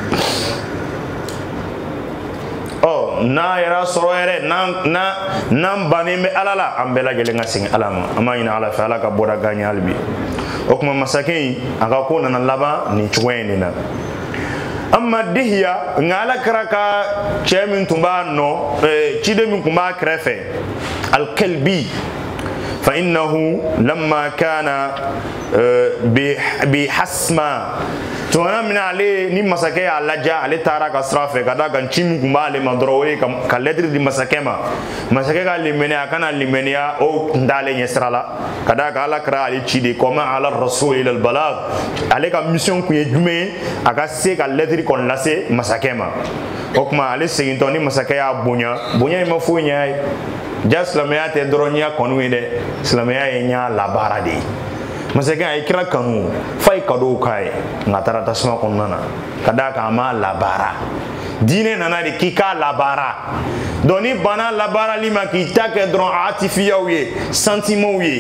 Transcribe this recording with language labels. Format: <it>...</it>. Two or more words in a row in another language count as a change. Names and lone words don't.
<bm>n'a yɛrɛ sɔrɔ yɛrɛ n'an bannen bɛ Ala la an bɛɛ lajɛlen ka segin Ala ma an b'a ɲini Ala fɛ Ala ka bɔda gagner hali bi o tuma masakɛ in a ka ko nana laban nin cogoya in de la amma Dihiya nka Ala kɛra ka cɛ min tun b'a nɔ ciden min tun b'a kɛrɛfɛ al-Kalbi</bm> <ar>فإنه لما كان</ar> <bm>bi hasma tumana min ale ni masakɛ y'a laja ale taara ka sira fɛ ka da kan ci min tun b'ale ma dɔrɔn o ye ka lettre di masakɛ ma masakɛ ka limaniya a kana limaniya o tun t'ale ɲɛ sira la ka da kan Ala kɛra ale ci de kɔma</bm> <ar>على الرسول إلا البلاغ</ar> <bm>ale ka mission kun ye jumɛn ye a ka se ka lettre kɔni lase masakɛ ma o tuma ale segintɔ ni masakɛ y'a bonya in ma foyi ɲɛ a ye ja silamɛya tɛ dɔrɔn ɲɛ kanu ye dɛ silamɛya ye ɲɛ labaara de ye masakɛ a ye kira kanu fa ye cadeau k'a ye nka a taara tasuma kɔnɔna na ka d'a kan a ma labaara diinɛ nana de k'i k'a labaara donc ni bana labaarali ma k'i ta kɛ dɔrɔn atifiyaw ye sentimentw ye</bm>